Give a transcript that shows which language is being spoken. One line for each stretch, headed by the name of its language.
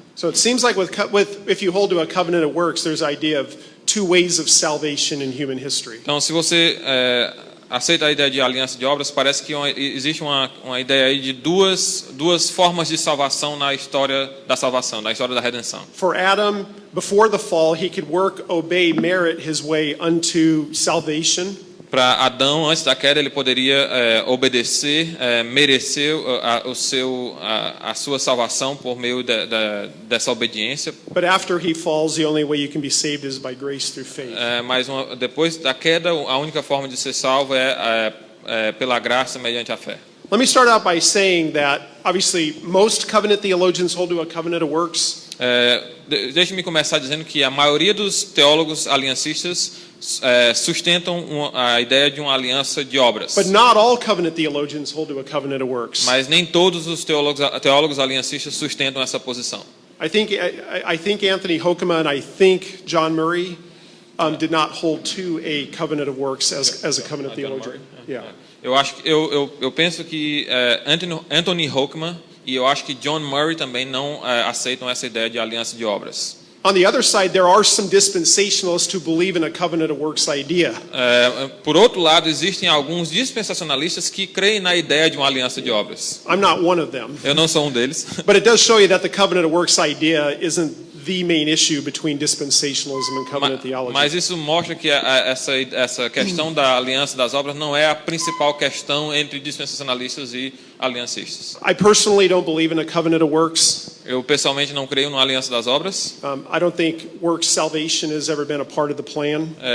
English: So it seems like if you hold to a covenant of works, there's idea of two ways of salvation in human history.
Portuguese: Então, se você aceita a ideia de aliança de obras, parece que existe uma ideia aí de duas formas de salvação na história da salvação, na história da redenção.
English: For Adam, before the fall, he could work, obey, merit his way unto salvation.
Portuguese: Para Adão, antes da queda, ele poderia obedecer, merecer a sua salvação por meio dessa obediência.
English: But after he falls, the only way you can be saved is by grace through faith.
Portuguese: Mas depois da queda, a única forma de ser salvo é pela graça mediante a fé.
English: Let me start out by saying that, obviously, most covenant theologians hold to a covenant of works.
Portuguese: Deixe-me começar dizendo que a maioria dos teólogos aliancistas sustentam a ideia de uma aliança de obras.
English: But not all covenant theologians hold to a covenant of works.
Portuguese: Mas nem todos os teólogos aliancistas sustentam essa posição.
English: I think Anthony Hoekema and I think John Murray did not hold to a covenant of works as a covenant theologian. Yeah.
Portuguese: Eu penso que Anthony Hoekema e eu acho que John Murray também não aceitam essa ideia de aliança de obras.
English: On the other side, there are some dispensationalists who believe in a covenant of works idea.
Portuguese: Por outro lado, existem alguns dispensacionalistas que creem na ideia de uma aliança de obras.
English: I'm not one of them.
Portuguese: Eu não sou um deles.
English: But it does show you that the covenant of works idea isn't the main issue between dispensationalism and covenant theology.
Portuguese: Mas isso mostra que essa questão da aliança das obras não é a principal questão entre dispensacionalistas e aliancistas.
English: I personally don't believe in a covenant of works.
Portuguese: Eu pessoalmente não creio na aliança das obras.
English: I don't think works salvation has ever been a part of the plan.